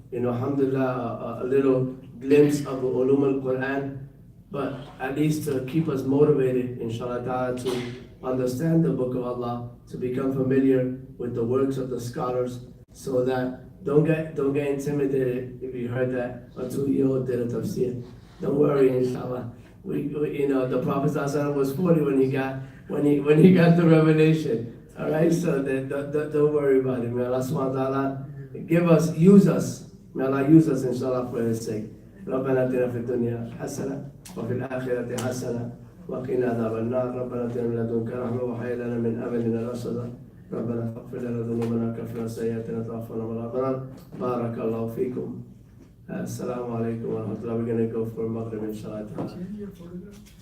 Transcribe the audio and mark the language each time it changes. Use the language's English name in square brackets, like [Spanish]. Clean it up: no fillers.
[English] Alhamdulillah, a little glimpse of the Uloom al-Quran, but at least to keep us motivated, inshallah ta'ala, to understand the Book of Allah, to become familiar with the works of the scholars, so that don't get intimidated if you heard that a 2-year-old did a tafsir. Don't worry, inshallah. The Prophet ﷺ was 40 when he got the revelation. All right, so don't worry about it. May Allah subhanahu wa ta'ala use us. May Allah use us inshallah for His sake. [Arabic] ربنا اتنا في الدنيا حسنة وفي الآخرة حسنة وقنا عذاب النار. ربنا اتنا من لدنك رحمة وهيئ لنا من أمرنا رشدا. ربنا فاغفر لنا ذنوبنا وكفر سيئاتنا وتوفنا مع الأبرار. بارك الله فيكم. السلام عليكم ورحمة الله. [English] We're going to go for Maghrib inshallah. Change your photograph.